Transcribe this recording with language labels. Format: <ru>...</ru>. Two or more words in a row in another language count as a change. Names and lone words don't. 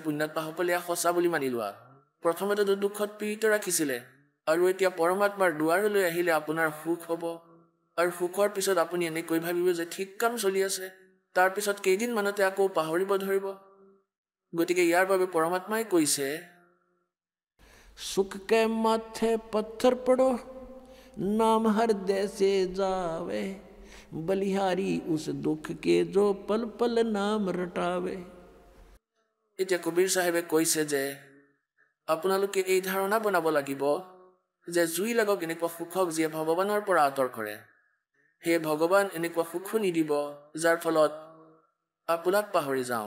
<as>পুণ্যাত্মাসকলে এয়া সঁচা বুলি মানি লোৱা। প্ৰথমতেতো দুখত পীড়িত ৰাখিছিলে, আৰু এতিয়া পৰমাত্মাৰ দুৱাৰলৈ আহিলে আপোনাৰ সুখ হ'ব, আৰু সুখৰ পিছত আপুনি এনেকৈ ভাবিব যে ঠিক কাম চলি আছে, তাৰপিছত কেইদিনমানতে আকৌ পাহৰিব ধৰিব। গতিকে ইয়াৰ বাবে পৰমাত্মাই কৈছে,</as> <hi>सुख के माथे पत्थर पड़ो, नाम हृदय से जावे, बलिहारी उस दुख के जो पल पल नाम रटावे।</hi> <as>এতিয়া কবিৰ চাহেবে কৈছে যে আপোনালোকে এই ধাৰণা বনাব লাগিব যে জুই লাগক এনেকুৱা সুখক যিয়ে ভগৱানৰ পৰা আঁতৰ কৰে। সেই ভগৱান এনেকুৱা সুখো নিদিব যাৰ ফলত আপোনাক পাহৰি যাওঁ।</as>